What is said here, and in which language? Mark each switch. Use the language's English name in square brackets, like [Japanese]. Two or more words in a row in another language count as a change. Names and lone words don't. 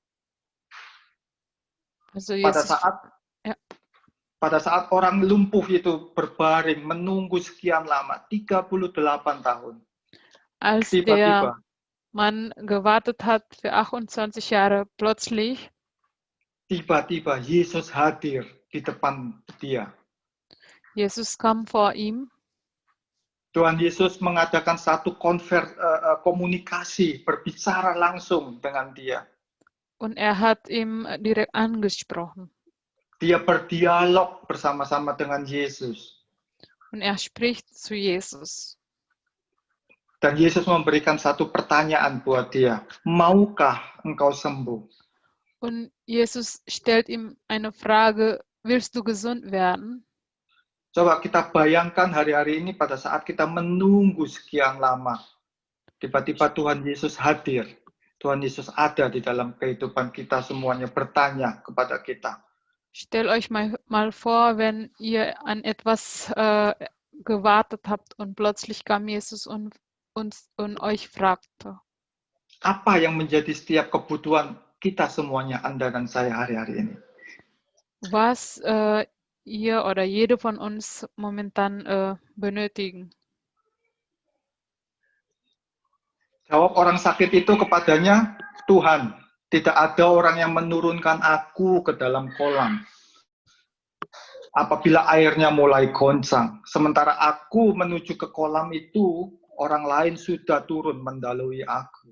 [German] Also [Indonesian] Pada Jesus, saat [German] ja. [Indonesian] pada saat orang lumpuh itu berbaring menunggu sekian lama, 38 tahun. [German] als der [Indonesian] Tiba-tiba [German] Mann gewartet hat für 28 Jahre, plötzlich [Indonesian] tiba-tiba Yesus hadir di depan dia. [German] Jesus kam vor ihm. [Indonesian] Tuhan Yesus mengadakan satu komunikasi, berbicara langsung dengan dia. [German] Und er hat ihm direkt angesprochen. [Indonesian] Dia berdialog bersama-sama dengan Yesus. [German] Und er spricht zu Jesus. [Indonesian] Dan Yesus memberikan satu pertanyaan buat dia. Maukah engkau sembuh? [German] Und Jesus stellt ihm eine Frage, willst du gesund werden? [Indonesian] Coba kita bayangkan hari-hari ini pada saat kita menunggu sekian lama. Tiba-tiba Tuhan Yesus hadir. Tuhan Yesus ada di dalam kehidupan kita semuanya, bertanya kepada kita. [German] Stellt euch mal vor, wenn ihr an etwas gewartet habt und plötzlich kam Jesus und euch fragte. [Indonesian] Apa yang menjadi setiap kebutuhan kita semuanya, Anda dan saya hari-hari ini? [German] Was ihr oder jede von uns momentan benötigen. [Indonesian] Jawab orang sakit itu kepadanya, Tuhan, tidak ada orang yang menurunkan aku ke dalam kolam apabila airnya mulai goncang. Sementara aku menuju ke kolam itu, orang lain sudah turun mendahului aku.